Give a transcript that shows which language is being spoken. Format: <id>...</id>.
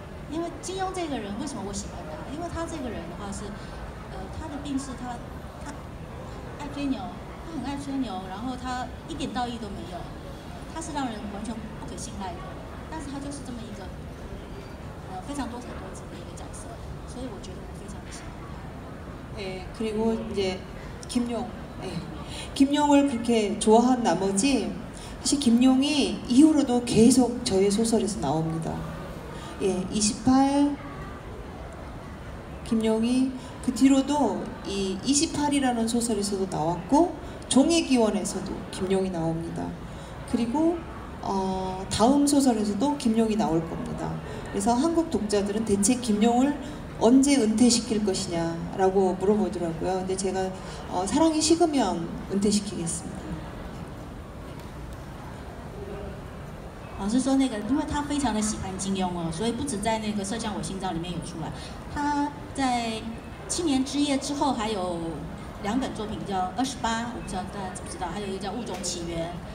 <zh>因为金庸这个人，为什么我喜欢他？因为他这个人的话是，他的病是他爱吹牛，他很爱吹牛，然后他一点道义都没有，他是让人完全不可信赖的，但是他就是这么一个非常多彩多姿的一个角色，所以我觉得我非常的喜欢他。</zh> <ko>예, 그리고 이제 김용, 예. 김용을 그렇게 좋아한 나머지 사실 김용이 이후로도 계속 저의 소설에서 나옵니다. 예, 28 김용이 그 뒤로도 이 28이라는 소설에서도 나왔고 종의 기원에서도 김용이 나옵니다. 그리고 다음 소설에서도 김용이 나올 겁니다. 그래서 한국 독자들은 대체 김용을 언제 은퇴시킬 것이냐라고 물어보더라고요. 근데 제가 사랑이 식으면 은퇴시키겠습니다.</ko> <zh>老师说那个，因为他非常的喜欢金庸哦，所以不止在那个《射向我心脏》里面有出来，他在《七年之夜》之后还有2本作品叫《28》，我不知道大家知不知道，还有一个叫《物种起源》。</zh>